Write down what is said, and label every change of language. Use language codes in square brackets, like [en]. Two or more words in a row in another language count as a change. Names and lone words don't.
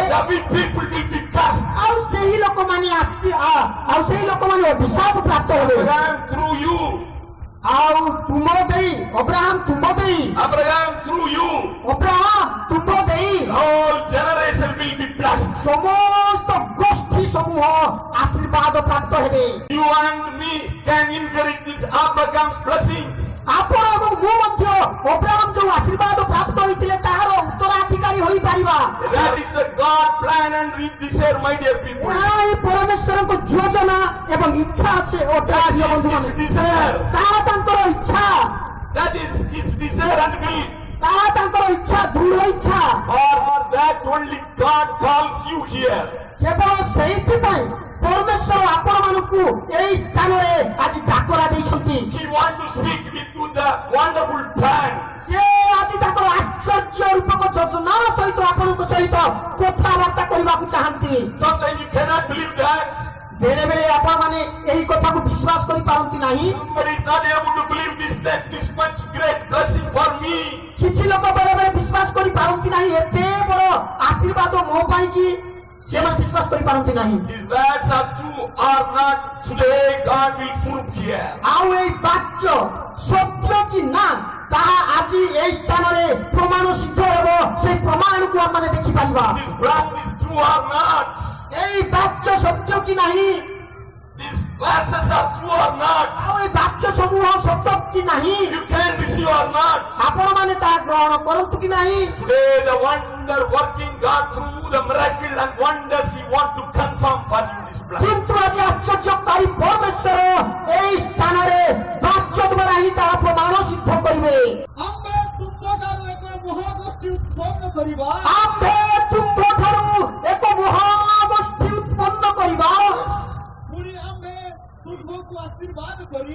[en] the people will be cursed. [or] ଆଉ ସେହି ଲୋକମାନେ ଅଭିଶାପ ପ୍ରାପ୍ତ ହେବେ। [en] Abraham through you, [or] ଆଉ ତୁମ ଦେଇ ଅବ୍ରାହମ ତୁମ ଦେଇ [en] Abraham through you, [or] ଅବ୍ରାହମ ତୁମ ଦେଇ [en] the whole generation will be blessed. [or] ସମସ୍ତ ଗୋଷ୍ଠୀ ସମୂହ ଆଶୀର୍ବାଦ ପ୍ରାପ୍ତ ହେବେ। [en] You and me can inherit these Abraham's blessings. [or] ଆପଣ ଏବଂ ମୁଁ ମଧ୍ୟ ଅବ୍ରାହମ ଯୋଉ ଆଶୀର୍ବାଦ ପ୍ରାପ୍ତ ହୋଇଥିଲେ ତାହାର ଉତ୍ତରାଧିକାରୀ ହୋଇପାରିବା। [en] That is the God plan and desire, my dear people. [or] ଏହା ହିଁ ପରମେଶ୍ୱରଙ୍କ ଯୋଜନା ଏବଂ ଇଚ୍ଛା ଅଛି। [en] That is his desire. [or] ତାହା ତାଙ୍କର ଇଚ୍ଛା, [en] That is his desire and will. [or] ତାହା ତାଙ୍କର ଇଚ୍ଛା, ଦୃଢ଼ ଇଚ୍ଛା। [en] For that only God calls you here. [or] କେବଳ ସେଇଥିପାଇଁ ପରମେଶ୍ୱର ଆପଣମାନଙ୍କୁ ଏହି ସ୍ଥାନରେ ଆଜି ଡାକରା ଦେଇଛନ୍ତି। [en] He wants to speak with you the wonderful plan. [or] ସେ ଆଜି ତାଙ୍କର ଆଶ୍ଚର୍ଯ୍ୟ ରୂପକ ଯୋଜନା ସହିତ ଆପଣଙ୍କ ସହିତ କଥାବାର୍ତ୍ତା କରିବାକୁ ଚାହାନ୍ତି। [en] Sometimes you cannot believe that. [or] ବେଳେ ବେଳେ ଆପଣମାନେ ଏହି କଥାକୁ ବିଶ୍ୱାସ କରିପାରନ୍ତି ନାହିଁ। [en] Somebody is not able to believe this much great blessing for me. [or] କିଛି ଲୋକ ବେଳେ ବେଳେ ବିଶ୍ୱାସ କରିପାରନ୍ତି ନାହିଁ ଏତେ ବଡ଼ ଆଶୀର୍ବାଦ ମୋ ପାଇଁ କି ସେମାନେ ବିଶ୍ୱାସ କରିପାରନ୍ତି ନାହିଁ। [en] These words are true or not, today God will prove here. [or] ଆଉ ଏଇ ବାକ୍ୟ ସତ୍ୟ କି ନା ତାହା ଆଜି ଏହି ସ୍ଥାନରେ ପ୍ରମାଣ ସିଦ୍ଧ ହେବ। ସେଇ ପ୍ରମାଣକୁ ଆମେ ଦେଖିପାରିବା। [en] This word is true or not. [or] ଏହି ବାକ୍ୟ ସତ୍ୟ କି ନାହିଁ, [en] These verses are true or not. [or] ଆଉ ଏହି ବାକ୍ୟ ସମୂହ ସତ୍ୟ କି ନାହିଁ, [en] You can receive or not. [or] ଆପଣମାନେ ତାହା ଗ୍ରହଣ କରନ୍ତୁ କି ନାହିଁ। [en] Today the wonder working God through the miracle and wonders He wants to confirm for you this plan. [or] କିନ୍ତୁ ଆଜି ଆଶ୍ଚର୍ଯ୍ୟକାରୀ ପରମେଶ୍ୱର ଏହି ସ୍ଥାନରେ ବାକ୍ୟ ଦ୍ୱାରା ହିଁ ତାହା ପ୍ରମାଣ ସିଦ୍ଧ କରିବେ। ଆମେ ତୁମଠାରୁ ଏକ ମହାଗୋଷ୍ଠୀ ଉତ୍ପନ୍ନ କରିବା। ଆମ୍ଭେ ତୁମ୍ଭଠାରୁ ଏକ ମହାଗୋଷ୍ଠୀ ଉତ୍ପନ୍ନ କରିବା। ପୁଣି ଆମେ ତୁମକୁ ଆଶୀର୍ବାଦ କରି